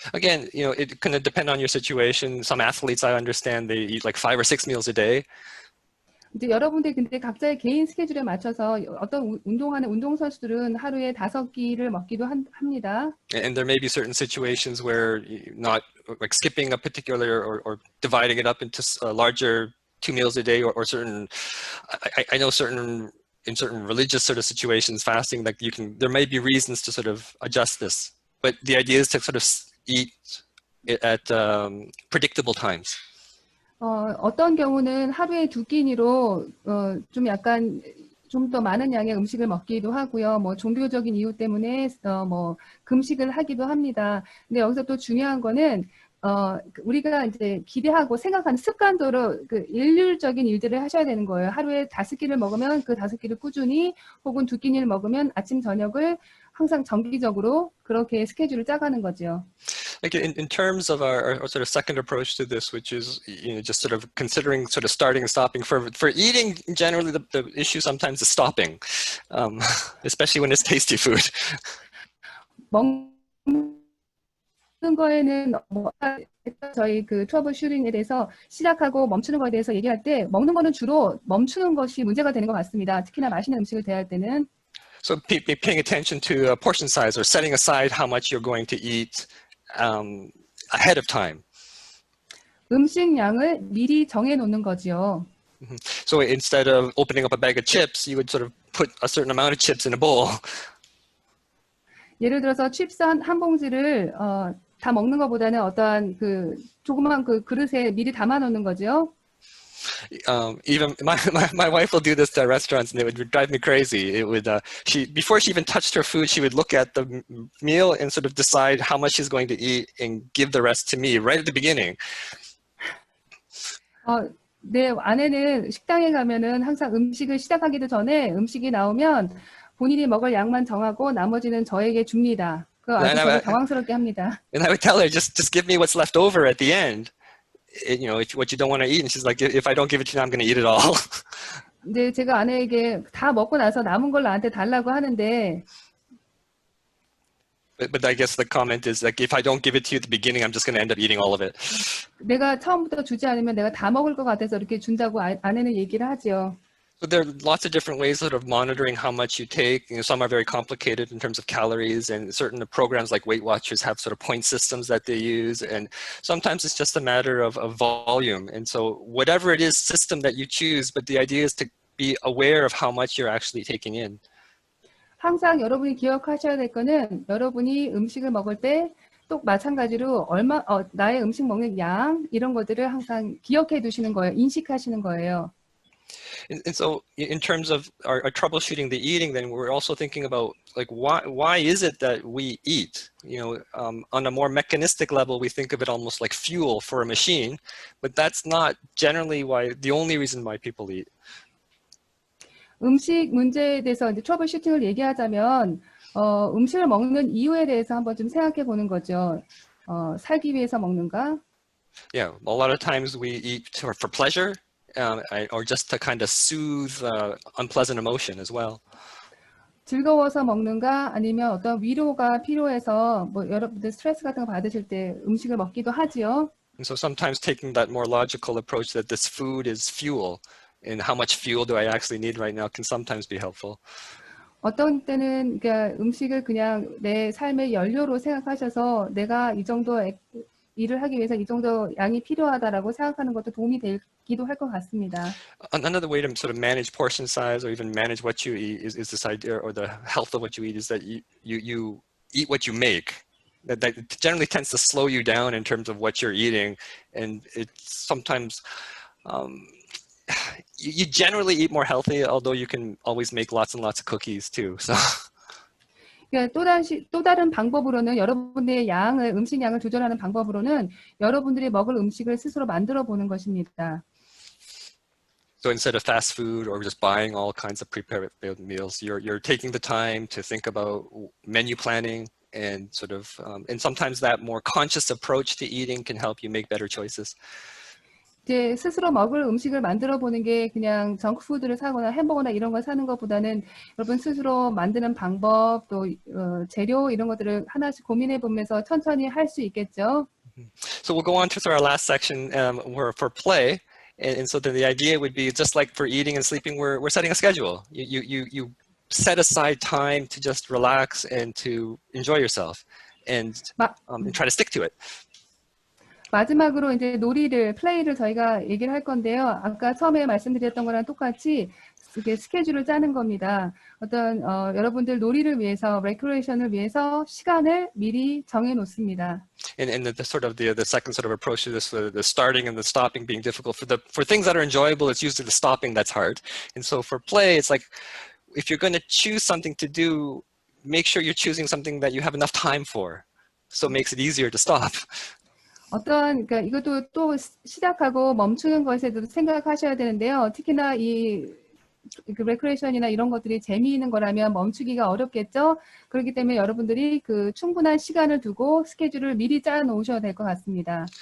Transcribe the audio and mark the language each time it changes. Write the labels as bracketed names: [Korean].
[English] Again, you know, it kind of depend on your situation. Some athletes, I understand, they eat like 5 or 6 meals a day. [Korean] 이제 여러분들 근데 각자의 개인 스케줄에 맞춰서 어떤 운동하는 운동선수들은 하루에 5끼를 먹기도 합니다. [English] And there may be certain situations where not like skipping a particular or dividing it up into larger 2 meals a day or certain, I know certain, in certain religious sort of situations, fasting, like there may be reasons to sort of adjust this, but the idea is to sort of eat at predictable times. [Korean] 어떤 경우는 하루에 2끼니로 좀 약간 좀 더 많은 양의 음식을 먹기도 하고요. 뭐 종교적인 이유 때문에 뭐 금식을 하기도 합니다. 근데 여기서 또 중요한 거는 우리가 이제 기대하고 생각하는 습관대로 그 일률적인 일들을 하셔야 되는 거예요. 하루에 5끼를 먹으면 그 5끼를 꾸준히 혹은 2끼를 먹으면 아침 저녁을 항상 정기적으로 그렇게 스케줄을 짜가는 거죠. [English] Like in terms of our sort of second approach to this, which is, you know, just sort of considering sort of starting and stopping for eating, generally the issue sometimes is stopping, especially when it's tasty food. [Korean] 먹는 거에는 뭐 저희 그 트러블 슈팅에 대해서 시작하고 멈추는 거에 대해서 얘기할 때 먹는 거는 주로 멈추는 것이 문제가 되는 것 같습니다. 특히나 맛있는 음식을 대할 때는. [English] So paying attention to portion size or setting aside how much you're going to eat ahead of time. [Korean] 음식량을 미리 정해 놓는 거지요. [English] So instead of opening up a bag of chips, you would sort of put a certain amount of chips in a bowl. [Korean] 예를 들어서 칩스 한 봉지를 다 먹는 것보다는 어떠한 그 조그만 그 그릇에 미리 담아 놓는 거죠. [English] Even my wife will do this to restaurants, and it would drive me crazy. It would before she even touched her food, she would look at the meal and sort of decide how much she's going to eat and give the rest to me right at the beginning. [Korean] 내 아내는 식당에 가면은 항상 음식을 시작하기도 전에 음식이 나오면 본인이 먹을 양만 정하고 나머지는 저에게 줍니다. 그 아주 저를 당황스럽게 합니다. [English] And I would tell her, just give me what's left over at the end. You know, what you don't want to eat. And she's like, if I don't give it to you, I'm going to eat it all. [Korean] 근데 제가 아내에게 다 먹고 나서 남은 걸 나한테 달라고 하는데. [English] But I guess the comment is like, if I don't give it to you at the beginning, I'm just going to end up eating all of it. [Korean] 내가 처음부터 주지 않으면 내가 다 먹을 것 같아서 이렇게 준다고 아내는 얘기를 하죠. [English] So there are lots of different ways of monitoring how much you take. You know, some are very complicated in terms of calories, and certain programs like Weight Watchers have sort of point systems that they use. And sometimes it's just a matter of volume. And so whatever it is system that you choose, but the idea is to be aware of how much you're actually taking in. [Korean] 항상 여러분이 기억하셔야 될 거는 여러분이 음식을 먹을 때 또 마찬가지로 나의 음식 먹는 양 이런 것들을 항상 기억해 두시는 거예요. 인식하시는 거예요. [English] And so in terms of our troubleshooting the eating, then we're also thinking about like why is it that we eat? You know, on a more mechanistic level, we think of it almost like fuel for a machine, but that's not generally the only reason why people eat. [Korean] 음식 문제에 대해서 이제 트러블 슈팅을 얘기하자면 음식을 먹는 이유에 대해서 한번 좀 생각해 보는 거죠. 살기 위해서 먹는가? [English] Yeah, a lot of times we eat for pleasure. Or just to kind of soothe unpleasant emotion as well. [Korean] 즐거워서 먹는가 아니면 어떤 위로가 필요해서 뭐 여러분들 스트레스 같은 거 받으실 때 음식을 먹기도 하지요. [English] And so sometimes taking that more logical approach that this food is fuel and how much fuel do I actually need right now can sometimes be helpful. [Korean] 어떤 때는 그러니까 음식을 그냥 내 삶의 연료로 생각하셔서 내가 이 정도 일을 하기 위해서 이 정도 양이 필요하다라고 생각하는 것도 도움이 되기도 할 것 같습니다. [English] Another way to sort of manage portion size or even manage what you eat is this idea, or the health of what you eat, is that you eat what you make. That generally tends to slow you down in terms of what you're eating, and it's sometimes you generally eat more healthy, although you can always make lots and lots of cookies too. So. [Korean] 그러니까 또 다른 방법으로는 여러분들의 음식 양을 조절하는 방법으로는 여러분들이 먹을 음식을 스스로 만들어 보는 것입니다. [English] So instead of fast food or just buying all kinds of prepared meals, you're taking the time to think about menu planning and sort of, and sometimes that more conscious approach to eating can help you make better choices. [Korean] 이제 스스로 먹을 음식을 만들어 보는 게 그냥 정크푸드를 사거나 햄버거나 이런 걸 사는 것보다는 여러분 스스로 만드는 방법 또 재료 이런 것들을 하나씩 고민해 보면서 천천히 할 수 있겠죠. [English] So we'll go on to our last section where for play. And so then the idea would be just like for eating and sleeping, we're setting a schedule. You set aside time to just relax and to enjoy yourself and try to stick to it. [Korean] 마지막으로 이제 플레이를 저희가 얘기를 할 건데요. 아까 처음에 말씀드렸던 거랑 똑같이 이게 스케줄을 짜는 겁니다. 어떤 여러분들 놀이를 위해서, 레크레이션을 위해서 시간을 미리 정해 놓습니다. [English] And the sort of the second sort of approach to this, the starting and the stopping being difficult for things that are enjoyable, it's usually the stopping that's hard. And so for play, it's like if you're going to choose something to do, make sure you're choosing something that you have enough time for, so it makes it easier to stop. [Korean] 그러니까 이것도 또 시작하고 멈추는 것에도 생각하셔야 되는데요. 특히나 그 레크레이션이나 이런 것들이 재미있는 거라면 멈추기가 어렵겠죠. 그렇기 때문에 여러분들이 그 충분한 시간을 두고 스케줄을 미리 짜 놓으셔야 될 것 같습니다.